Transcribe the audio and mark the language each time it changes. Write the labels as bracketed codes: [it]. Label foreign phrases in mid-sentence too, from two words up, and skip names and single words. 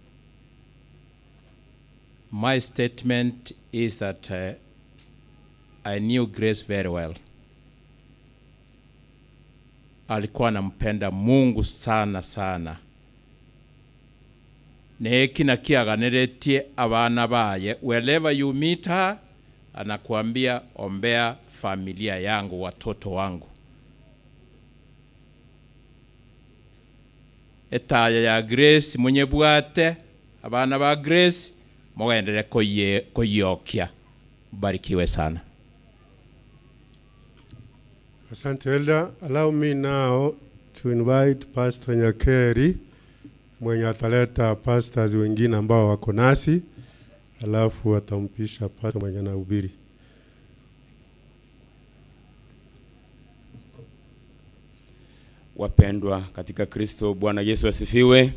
[en] My statement is that I knew Grace very well. [sw] Alikuwa anampenda Mungu sana sana. [guz] Neki na kiaganeretie abana baye. [en] Wherever you meet her, [sw] anakuambia ombea familia yangu, watoto wangu. [guz] Etaya ya Grace mwenye bwate, abana ba Grace, mugendere koyokia. [sw] Barikiwe sana. Asante Elder. [en] Allow me now to invite Pastor Nyakeri, [sw] mwenye ataleta pastors wengine ambao wako nasi, alafu atampisha pastor mwenye anahubiri. Wapendwa katika Kristo, Bwana Yesu asifiwe.